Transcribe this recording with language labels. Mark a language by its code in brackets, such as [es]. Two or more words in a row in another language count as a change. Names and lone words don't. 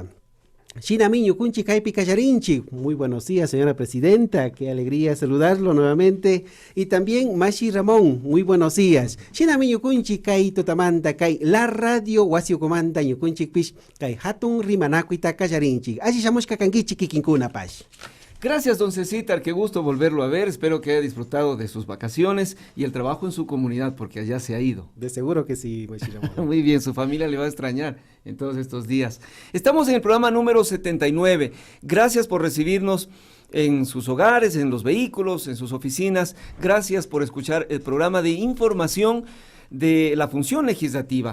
[qu] Shinami ñukunchik kaypi kallarinchik. [es] Muy buenos días, señora presidenta, qué alegría saludarlo nuevamente. Y también Mashi Ramón, muy buenos días. [qu] Shinami ñukunchik kay totamanta kay [es] la radio [qu] wasiukumanta ñukunchik pish kay hatun rimanakuita kallarinchik. Así shamushka kankichik kikinkuna pash. [es] Gracias, don Cecitar, qué gusto volverlo a ver, espero que haya disfrutado de sus vacaciones y el trabajo en su comunidad, porque allá se ha ido. De seguro que sí, Muy bien, su familia le va a extrañar en todos estos días. Estamos en el programa número 79, gracias por recibirnos en sus hogares, en los vehículos, en sus oficinas, gracias por escuchar el programa de información de la función legislativa.